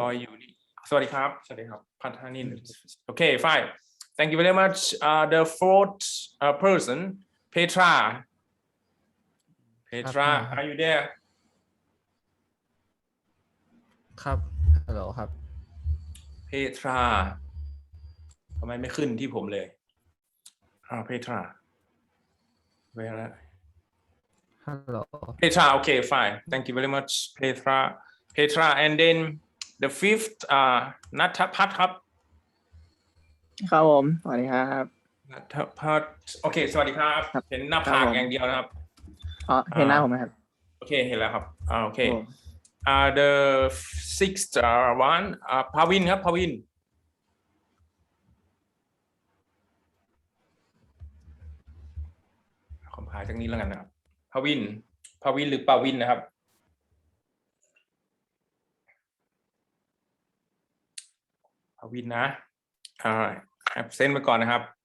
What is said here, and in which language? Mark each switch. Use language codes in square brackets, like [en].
[th] รออยู่นี่สวัสดีครับสวัสดีครับพัฒนิน [en] okay fine thank you very much the fourth person Petra are you there [th] ครับฮัลโหลครับ Petra ทำไมไม่ขึ้นที่ผมเลยPetra [en] where [th] ฮัลโหล [en] Petra okay fine thank you very much Petra and then the fifth [th] ณัฐพัฒน์ครับ ครับผมสวัสดีครับ ณัฐพัฒน์โอเคสวัสดีครับเห็นหน้าผากอย่างเดียวนะครับ เห็นหน้าผมไหมครับ โอเคเห็นแล้วครับโอเค [en] the sixth one [th] ภาวินครับภาวินขอพายจากนี้แล้วกันนะครับภาวินหรือปาวินนะครับภาวินนะabsent ไปก่อนนะครับ